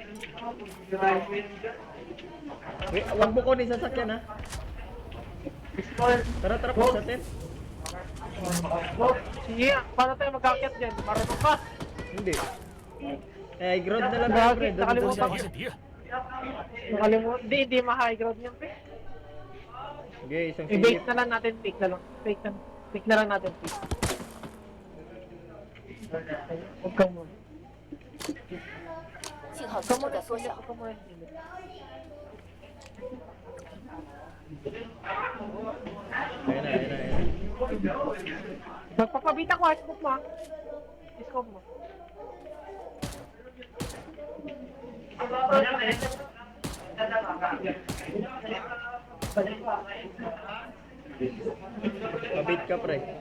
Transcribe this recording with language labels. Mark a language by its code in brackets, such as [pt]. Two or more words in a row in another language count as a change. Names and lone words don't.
[tl] Wait, wag mo ko ni sasakyan ha. Tara, tara po sa atin. Sige, paano tayo mag-akyat dyan? Marunong ka? Hindi. Eh, ground na lang tayo, pre. Doon, doon [zh] 发 [tl] sa... [zh] 现敌人， [tl] Nakalimutan. Hindi ma-high ground yan, pre. Sige, isang I-bait silip. na lang natin, pick na lang. Pick na lang natin, pick. Huwag kang mo. [zh] 信号 [tl] Huwag [zh] 值 [tl] kang mo [zh] 正在缩小 [tl] Huwag。kang mo. Ayun na, ayun na, ayun na. Magpapabita ko, scope mo. Scope mo. Mabait ka, pre.